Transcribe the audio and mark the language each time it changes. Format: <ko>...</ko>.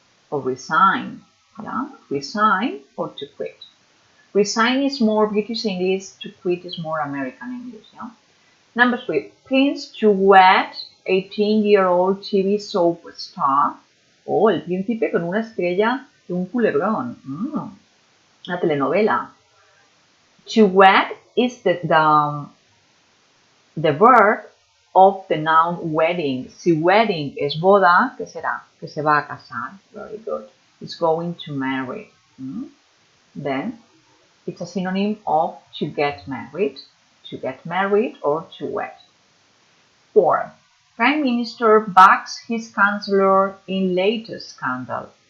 <en>Or resign. Yeah? Resign or to quit. Resign is more British English, to quit is more American English. Yeah? Number 3, Prince to wed 18-year-old TV soap star.</en> <es>Oh, el príncipe con una estrella de un culebrón. Una telenovela.</es> <en>To wed is the verb of the noun wedding.</en> <es>Si wedding es boda, ¿qué será? Que se va a casar.</es> <en>Very good. It's going to marry. Then it's a synonym of to get married or to wed. 4. Prime Minister backs his Chancellor in latest scandal.</en>